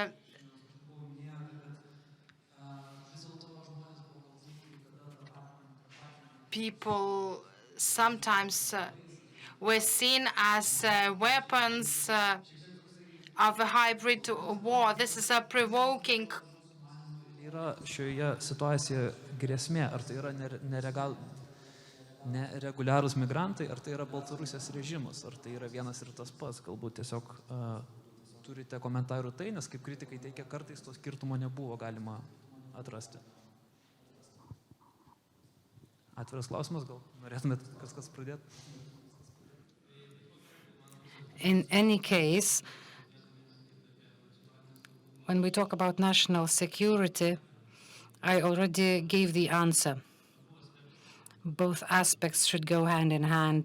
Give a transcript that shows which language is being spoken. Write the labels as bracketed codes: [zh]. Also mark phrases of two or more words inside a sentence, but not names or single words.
[en] people sometimes were seen as weapons of a hybrid war. This is a provoking. [lt] Yra šioje situacijoje grėsmė, ar tai yra nereguliarūs migrantai, ar tai yra Baltarusijos režimas, ar tai yra vienas ir tas pats. Galbūt tiesiog turite komentarų tai, nes kaip kritikai teikia, kartais to skirtumo nebuvo galima atrasti. Atviras klausimas, gal norėtumėt kas pradėti? [en] In any case, when we talk about national security, I already gave the answer. Both aspects should go hand in hand.